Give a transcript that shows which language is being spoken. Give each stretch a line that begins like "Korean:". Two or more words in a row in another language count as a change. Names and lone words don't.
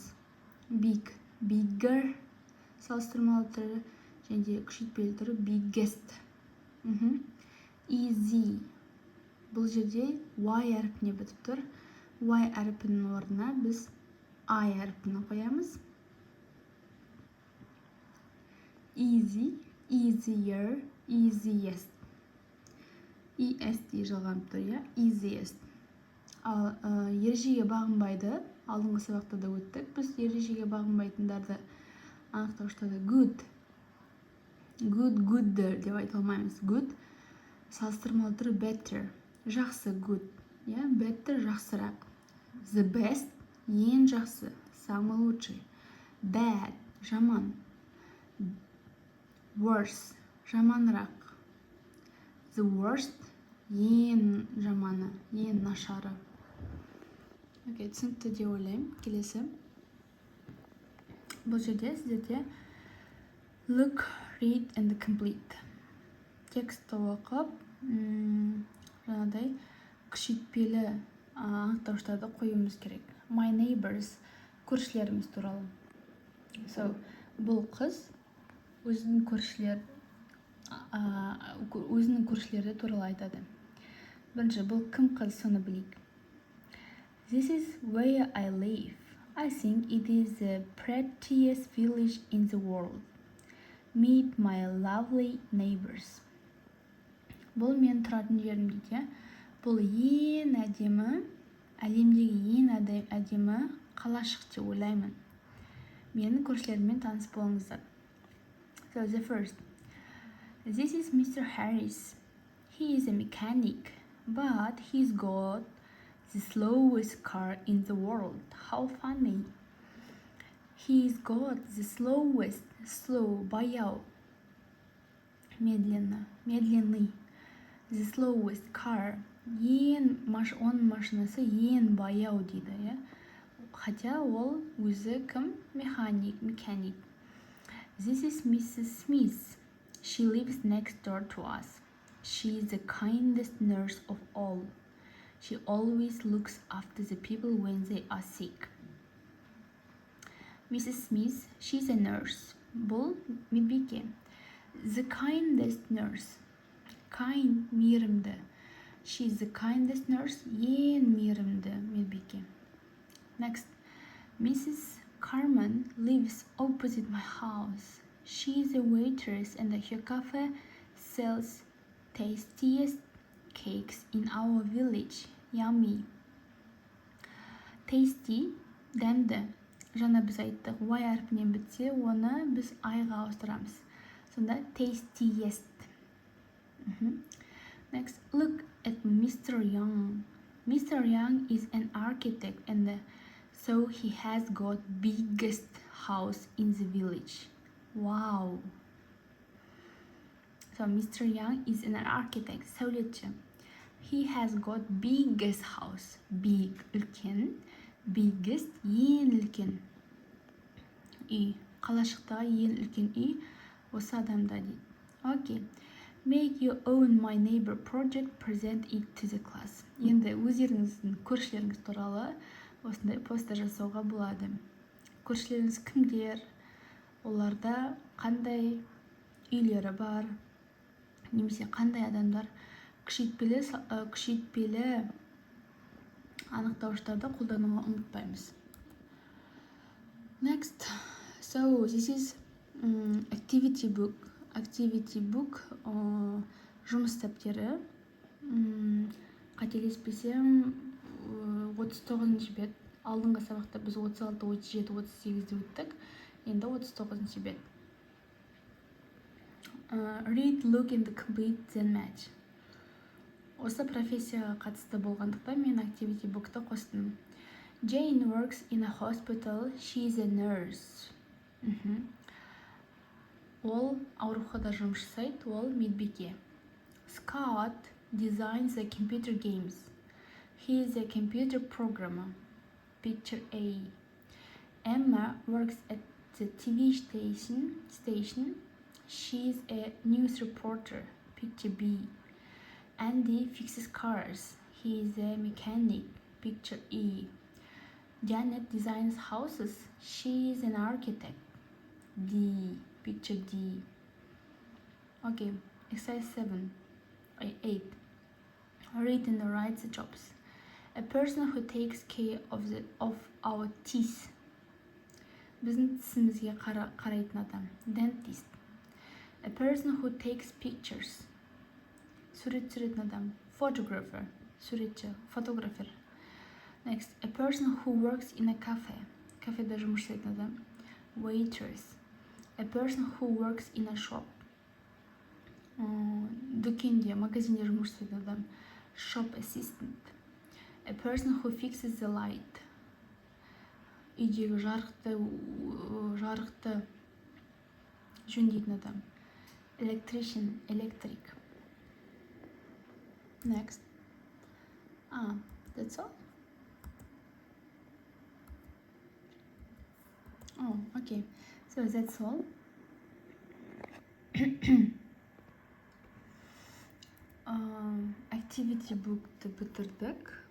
English: Big, bigger,
Kazakh: салыстырмалы түрі, және күшейтпелі түрі biggest.
English: Easy.
Kazakh: Бұл жерде y әрпіне бітіп тұр. Y әрпінің орнына біз I әрпін қоямыз.
English: Easy, easier, easiest.
Kazakh: est жалғанып тұр, иә? Easiest. Ал ережеге бағынбайды. Алдыңғы сабақта да өттік. Біз ережеге бағынбайтындарды анықтауыштарды
English: good, gooder
Kazakh: деп айта алмаймыз. Good салыстырмалы түрі better. Жақсы,
English: good.
Kazakh: Better жақсырақ.
English: The best
Kazakh: ең жақсы,
Russian: самый лучший.
Kazakh: Bad жаман. Worse жаманырақ.
English: The worst
Kazakh: ең жаманы, ең нашары. Окей, түсінікті деп ойлаймын. Келесі. Бұл жерде сіздерде
English: look, read and complete.
Kazakh: Текстті оқып, жаңадай күшейтпелі анықтауыштарды қоюымыз керек.
English: My neighbors,
Kazakh: көршілеріміз туралы. So, бұл қыз өзінің көршілері туралы айтады. Бірінші, бұл кім қыз, соны білейік.
English: This is where I live. I think it is the prettiest village in the world. Meet my lovely neighbors.
Kazakh: Бұл мен тұратын жерім дейді. Бұл ең әдемі, әлемдегі ең әдемі қалашық деп ойлаймын. Менің көршілеріммен таныс болыңыздар.
English: So the first. This is Mr. Harris. He is a mechanic, but he's got the slowest car in the world. How funny. He's got the slowest, slow,
Kazakh: баяу, медленный.
English: The slowest car.
Kazakh: Оның машинасы ең баяу дейді. Хотя ол өзі кім?
English: Mechanic. This is Mrs. Smith. She lives next door to us. She is the kindest nurse of all. She always looks after the people when they are sick. Mrs. Smith, she's a nurse.
Kazakh: Бұл медбике.
English: The kindest nurse. Kind, мейірімді. She's the kindest nurse.
Kazakh: Ең мейірімді медбике.
English: Next. Mrs. Carmen lives opposite my house. She's a waitress and her cafe sells tastiest cakes in our village. Yummy. Tasty,
Kazakh: дәмді. Жаңа біз айттық, y әрпінен бітсе, оны біз I-ға ауыстырамыз.
English: Сонда tastiest. Next, look at Mr. Young. Mr. Young is an architect, and so he has got biggest house in the village. Wow. So Mr. Young is an architect, сәулетші. He has got biggest house. Big,
Kazakh: үлкен. Biggest, ең үлкен үй. Қалашықтағы ең үлкен үй осы адамда дейді.
English: Okay. Make your own my neighbor project, present it to the class.
Kazakh: Енді өздеріңіздің көршілеріңіз туралы осындай постер жасауға болады. Көршілеріңіз кімдер? Оларда қандай үйлері бар? Немесе қандай адамдар? Күшейтпелі анықтауыштарды қолдануға ұмытпаймыз.
English: Next, so this is activity book. Activity book
Kazakh: жұмыс кітаптары. Қателеспесем 39 бет. Алдыңғы сабақта біз 36, 37, 38-де өттік. Енді 39 бет.
English: Read, look and complete then match.
Kazakh: Осы профессияға қатысты болғандықтан мен
English: activity book'ты
Kazakh: қостым.
English: Jane works in a hospital. She is a nurse.
Kazakh: Ол ауруханада жұмыс жасайды, ол медбике.
English: Scott designs the computer games. He is a computer programmer. Picture A. Emma works at the TV station. She is a news reporter. Picture B. Andy fixes cars. He is a mechanic. Picture E. Janet designs houses. She is an architect. D. Picture D. Okay, exercise 8. Read and write the jobs. A person who takes care of our teeth.
Kazakh: Біздің тісімізге қарайтын адам.
English: Dentist. A person who takes pictures.
Kazakh: Сурет түсіретін адам. Photographer. Суретші,
English: photographer. Next, a person who works in a cafe.
Kazakh: Кафеде жұмыс жасайтын адам.
English: Waitress. A person who works in a shop.
Kazakh: Дүкенде, магазинде жұмыс жасайтын адам.
English: Shop assistant. A person who fixes the light.
Kazakh: Үйдегі жарықты жөндейтін адам.
English: Electrician, electric. Next. That's all? Oh, okay. So that's all. Activity book'ты бітірдік.